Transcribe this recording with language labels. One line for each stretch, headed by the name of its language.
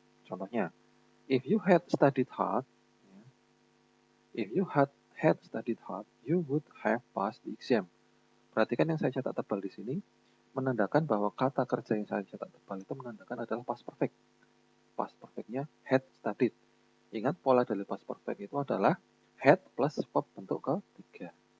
English: Contohnya, if you had studied hard, if you had studied hard, you would have passed the exam.
Indonesian: Perhatikan yang saya cetak tebal di sini, menandakan bahwa kata kerja yang saya cetak tebal itu menandakan adalah past perfect. Past perfectnya had studied. Ingat pola dari past perfect itu adalah had plus verb bentuk ketiga.